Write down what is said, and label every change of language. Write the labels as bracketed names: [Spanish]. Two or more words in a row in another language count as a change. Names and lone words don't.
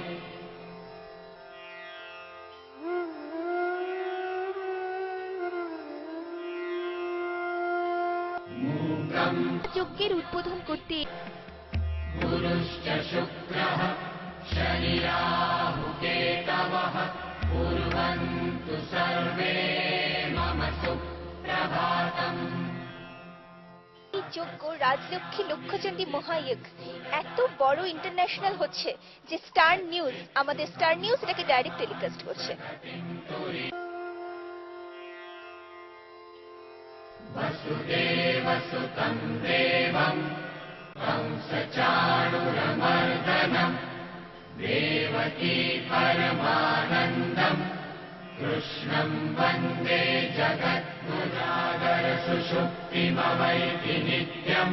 [Bangla] যজ্ঞের উদ্বোধন করতে [Sanskrit] गुरुश्च शुक्रः शनिराहु केतवः कुर्वन्तु सर्वे मम सुप्रभातम्। [Bangla] এই যজ্ঞ রাজলক্ষ্মী লক্ষ্যচণ্ডী মহাযজ্ঞ এত বড় ইন্টারন্যাশনাল হচ্ছে যে স্টার নিউজ, আমাদের স্টার নিউজ এটাকে [English] direct telecast [Bangla] করছে। [Sanskrit] वसुदेवसुतं देवं कंसचाणूरमर्दनं देवकी परमानन्दं कृष्णं वन्दे जगद्गुरुसागर सुषुप्तिमवैति नित्यम्।